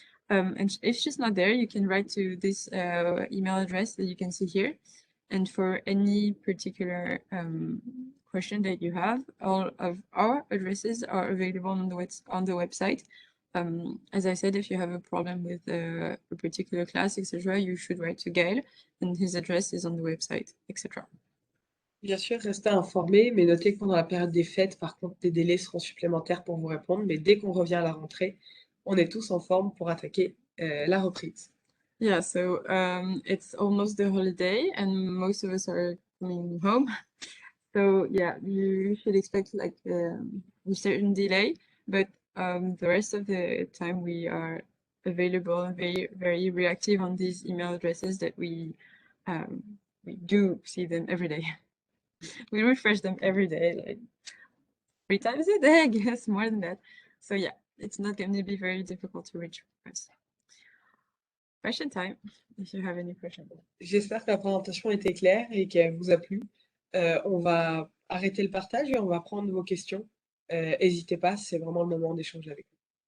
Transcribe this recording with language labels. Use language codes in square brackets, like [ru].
[en] And if she's not there, you can write to this email address that you can see here. And for any particular question that you have. All of our addresses are available on the website. As I said, if you have a problem with a particular class, etc., you should write to Gaël, and his address is on the website, etc. [fr] Bien sûr, restez informés, mais notez que pendant la période des fêtes, par contre, des délais seront supplémentaires pour vous répondre. Mais dès qu'on revient à la rentrée, on est tous en forme pour attaquer la reprise. [en] Yeah, so it's almost the holiday, and most of us are coming home. So yeah, you should expect like a certain delay, but the rest of the time we are available and very reactive on these email addresses that we do see them every day. We refresh them every day, like 3 times a day, I guess, more than that. So yeah, it's not going to be very difficult to reach us. Question time, if you have any questions. [fr] J'espère que la présentation était claire et qu'elle vous a plu. On va arrêter le partage et on va prendre vos questions. N'hésitez pas, c'est vraiment le moment d'échanger avec vous.